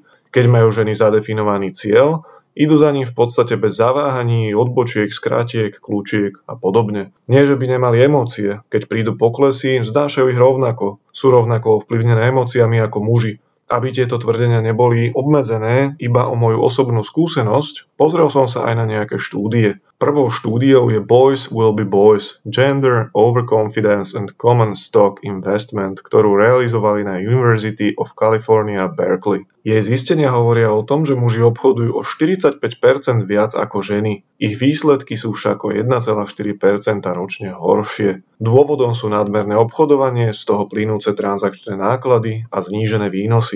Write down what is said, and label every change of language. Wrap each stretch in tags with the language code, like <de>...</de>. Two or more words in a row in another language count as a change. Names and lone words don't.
<sk>Keď majú ženy zadefinovaný cieľ, idú za ním v podstate bez zaváhaní, odbočiek, skrátiek, kľúčiek a podobne. Nie, že by nemali emócie, keď prídu poklesy, vznášajú ich rovnako. Sú rovnako ovplyvnené emóciami ako muži. Aby tieto tvrdenia neboli obmedzené iba o moju osobnú skúsenosť, pozrel som sa aj na nejaké štúdie. Prvou štúdiou je Boys Will Be Boys, Gender, Overconfidence and Common Stock Investment, ktorú realizovali na University of California, Berkeley. Jej zistenia hovoria o tom, že muži obchodujú o 45% viac ako ženy. Ich výsledky sú však o 1,4% ročne horšie. Dôvodom sú nadmerné obchodovanie, z toho plynúce transakčné náklady a znížené výnosy.</sk>